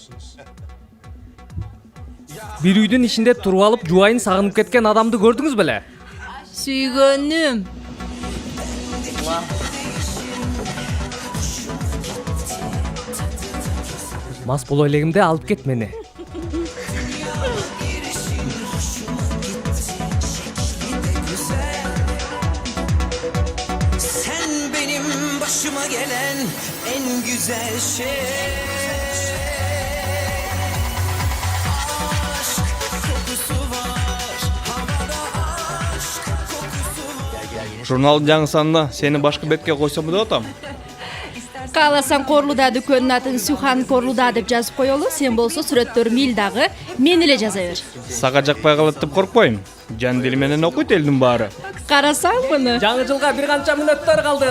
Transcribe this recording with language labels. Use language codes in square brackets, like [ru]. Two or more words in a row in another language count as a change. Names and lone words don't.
[ky] Бир үйдүн ичинде туруп алып жубайын сагынып кеткен адамды көрдүңүз беле? Сүйгөнүм. Мас боло элегимде алып кет мени. [tr] Sen benim başıma gelen en güzel şey. Aşk kokusu var, havada aşk kokusu var. [ky] Журналдын жаңы санына сени башкы бетке койсом деп атам. Кааласаң Корлуда дүкөнүнүн атын Сухан Корлуда деп жазып коелу. Сен болсо сүрөттөрү Милдагы мен эле жаза бер. Сага жакпай калат деп коркпойм. Жан дили менен окуйт элдин баары. Карасаң муну. Жаңы жылга бир канча мүнөттөр калды.